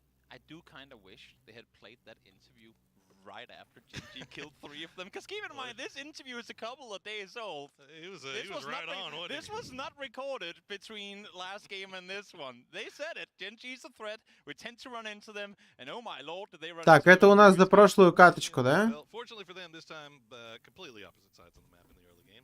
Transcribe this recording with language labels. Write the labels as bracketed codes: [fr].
[en] I do kind of wish they had played that interview right after GG killed 3 of them. Because keep in mind, this interview is a couple of days old. He was right on, wasn't he? This was not recorded between last game and this one. They said it. GG's a threat. We tend to run into them. And oh my lord, did they run [ru] Так, это у нас за прошлую каточку, да? [en] Well, fortunately for them, this time completely opposite sides on the map in the early game.